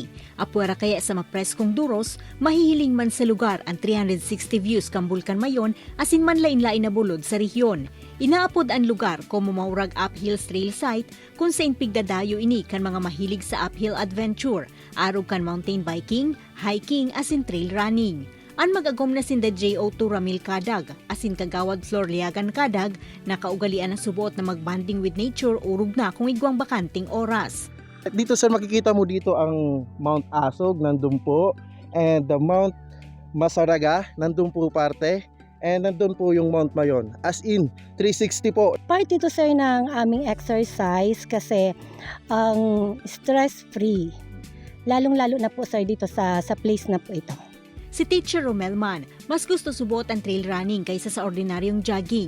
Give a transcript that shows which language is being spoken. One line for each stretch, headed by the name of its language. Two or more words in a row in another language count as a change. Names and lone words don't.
Bikol: Apwera kaya sa mapreskong duros, mahihiling man sa lugar ang 360 views kan Bulkan Mayon asin manlain-lain na bulod sa rehiyon. Inaapod ang lugar como Maurag Uphills Trail Site kung saan pigdadayo ini kan mga mahilig sa
English: uphill adventure,
Bikol: arog kan
English: mountain biking,
Bikol: hiking asin
English: trail running.
Bikol: Ang mag-agom na sinda J02 Ramil Kadag, asin kagawad Flor Liagan Kadag, nakaugalian ang subuot na mag-banding
English: with nature
Bikol: urog na kung igwang bakanting oras.
Filipino: Dito sir, makikita mo dito ang Mount Asog, nandun po,
English: and the
Filipino: Mount Masaraga, nandun po parte, and nandun po yung Mount Mayon.
English: As in,
Filipino: 360 po. Part ito sir ng aming exercise kasi ang stress-free. Lalong-lalo na po sir dito sa place na po ito.
Bikol: Si Teacher Romelman, mas gusto subuot ang
English: trail running
Bikol: kaysa sa ordinaryong jogging.